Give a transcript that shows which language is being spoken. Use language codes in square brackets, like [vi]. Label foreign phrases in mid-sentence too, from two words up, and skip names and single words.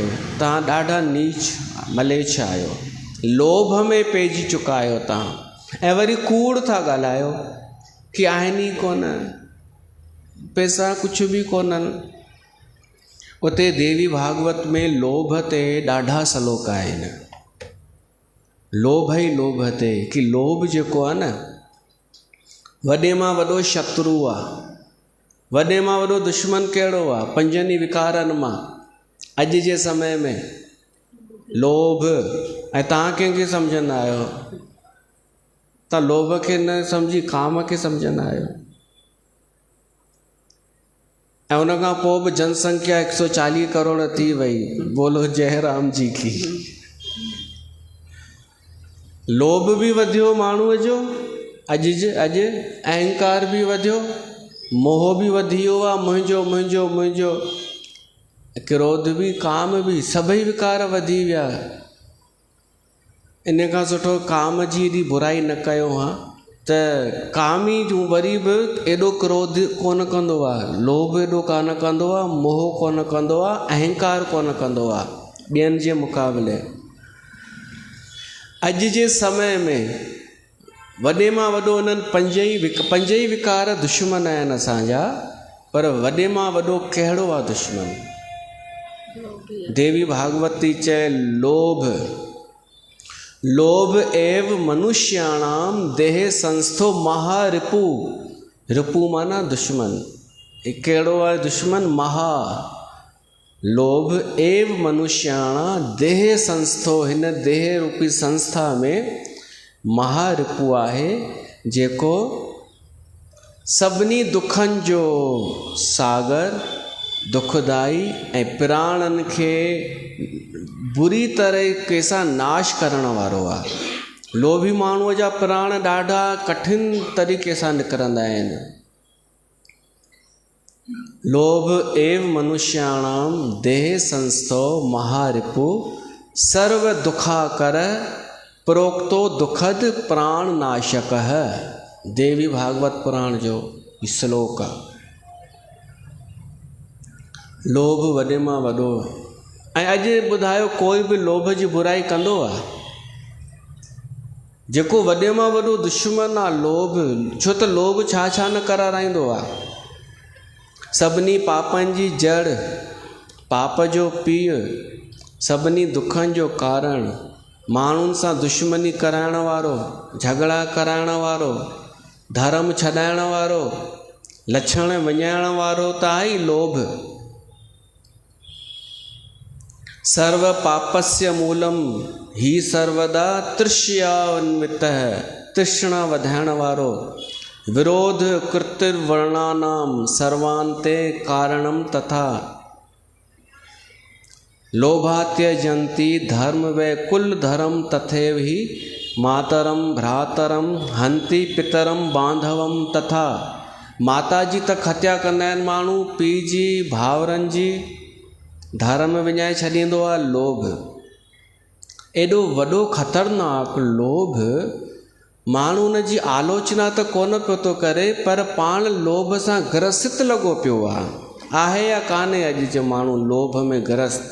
[sd] तव्हां ॾाढा नीच मलेच्छ आहियो, लोभ में पइजी चुका आहियो तव्हां। ऐं वरी कूड़ था ॻाल्हायो कि आहिनि ई कोन, पैसा कुझु बि कोन्हनि। उते देवी भागवत में लोभ ते ॾाढा सलोक आहिनि, लोभ ई लोभ ते, कि लोभ जेको आहे न, वॾे मां वॾो शत्रु आहे, वॾे मां वॾो दुश्मन कहिड़ो आहे, पंजनि विकारनि मां अॼु जे समय में लोभ, ऐं तव्हां कंहिंखे सम्झंदा आहियो? तव्हां लोभ खे न सम्झी काम खे सम्झंदा आहियो। ऐं उन खां पोइ बि जनसंख्या 140 करोड़ थी वई, [hi] बोलो जय राम जी की। [sd] लोभ बि वधियो माण्हूअ जो, अॼु अहंकार बि वधियो, मोह बि वधी वियो आहे, मुंहिंजो मुंहिंजो मुंहिंजो, क्रोध बि, काम बि, सभई विकार वधी विया। इन खां सुठो काम जी एॾी बुराई न कयो हा, त कामी जूं वरी बि एॾो क्रोध कोन कंदो आहे, लोभ एॾो कोन कंदो आहे, मोह कोन कंदो आहे, अहंकार कोन कंदो आहे ॿियनि जे मुक़ाबले। अॼु जे समय में वॾे मां वॾो उन्हनि पंज ई विकार दुश्मन आहिनि असांजा, पर वॾे मां वॾो कहिड़ो आहे दुश्मन? [sa] देवी भागवती चए लोभ एव मनुष्याणाम देह संस्थो महारिपु। [sd] रिपु माना दुश्मन। कहिड़ो आहे दुश्मन? महा। [sa] लोभ एव मनुष्याणा देह संस्थो, [sd] हिन देह रूपी संस्था में महारिपु आहे, जेको सभिनी दुखनि जो सागर, दुखदाई ऐं प्राणनि खे बुरी तरीक़े सां नाश करण वारो आहे। लोभी माण्हूअ जा प्राण ॾाढा कठिन तरीक़े सां निकिरंदा आहिनि। [sa] लोभ एव मनुष्याणाम देह संस्थो महारिपु सर्व दुखाकर प्रोक्तो दुखद प्राण नाशक है। [sd] देवी भागवत पुराण जो श्लोक आहे। लोभ वॾे मां वॾो। ऐं अॼु ॿुधायो कोई बि लोभ जी बुराई कंदो आहे? जेको वॾे मां वॾो दुश्मन आहे लोभ, छो त लोभ छा न कराराईंदो आहे? सभिनी पापनि जी जड़, पाप जो पीउ, सभिनी दुखनि जो कारण, माण्हुनि सां दुश्मनी कराइण वारो, झगड़ा कराइण वारो, धर्म छॾाइण वारो, लछण विञाइण वारो त आहे ई लोभ। [sa] सर्व पापस्य मूलम ही सर्वदा तृष्यान्वितः, [sd] तृष्णा वधाइण वारो, [sa] विरोध कृतिर्वर्णानाम सर्वान्ते कारणम तथा लोभात्यजन्ति धर्म वे कुल धर्म तथैव ही मातरम भ्रातरम हंति पितरम बांधवम तथा। [sd] माता जी तक हत्या कंदा आहिनि माण्हू, पीउ जी, भाउरनि जी, धर्म विञाए छॾींदो आहे लोभ। एॾो वॾो ख़तरनाक लोभ, माण्हू उन जी आलोचना त कोन पियो थो करे, पर पाण लोभ सां ग्रसित लॻो पियो आहे या कान्हे अॼु जो माण्हू लोभ में ग्रस्त?